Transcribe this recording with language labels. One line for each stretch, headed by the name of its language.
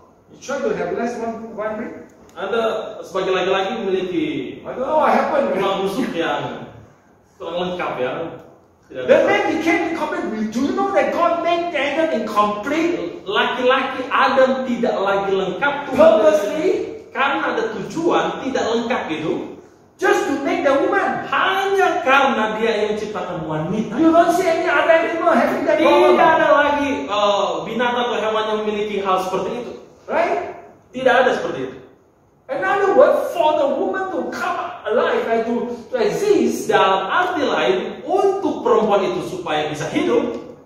English: You try to have less one ring.
Indonesian: Anda sebagai laki-laki memiliki
English: I don't know what happened.
Indonesian: tulang rusuk yang kurang lengkap ya. Tidak
English: The
Indonesian: ada.
English: man became incomplete. Do you know that God made Adam incomplete
Indonesian: Laki-laki Adam tidak lagi lengkap
English: purposely
Indonesian: karena ada tujuan tidak lengkap itu
English: just to make the woman?
Indonesian: hanya karena dia yang menciptakan wanita.
English: You don't see any other animal having that problem,
Indonesian: Tidak ada lagi binatang atau hewan yang memiliki hal seperti itu.
English: right?
Indonesian: Tidak ada seperti itu.
English: In other words, for the woman to come alive and to exist,
Indonesian: Dalam arti lain, untuk perempuan itu supaya bisa hidup,